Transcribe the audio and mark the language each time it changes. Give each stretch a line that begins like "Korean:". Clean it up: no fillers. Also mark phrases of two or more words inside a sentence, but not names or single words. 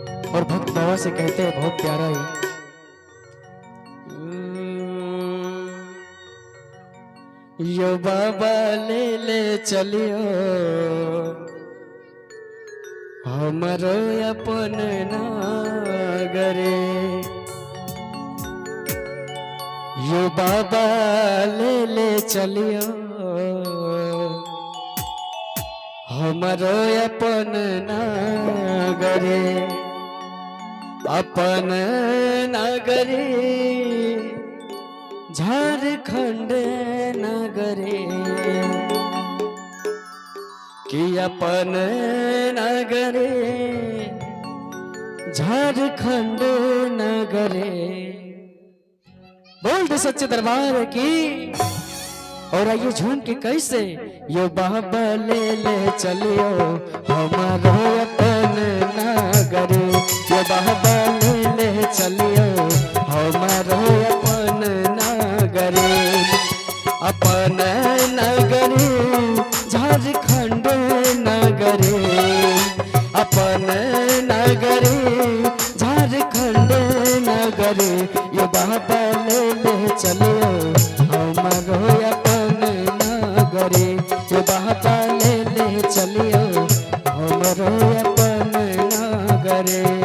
Hindi: और भक्त बाबा से कहते हैं बहुत प्यारा है,
Sadri: यो बाबा ले ले चलियो हमारो अपन नागरे, यो बाबा ले ले चलियो हमारो अपन नागरे, अपन नागरे झारखंड नगरे, कि अपन नगरे झारखंड नगरे।
Hindi: बोल दे सच्चे दरबार की। और आइए झूम के कैसे,
Sadri: यो बाबा ले ले चलियो हमारो अपन नगरे, यो बाबा ले ले चलियो हमारो अपन नगरे, अपन नगरे झारखंड नगरे, अपन नगरे झारखंड नगरे, यो बाबा ले ले चलियो हमारो अपन नगरे, यो बाबा ले ले चलियो हमारो अपन नगरे।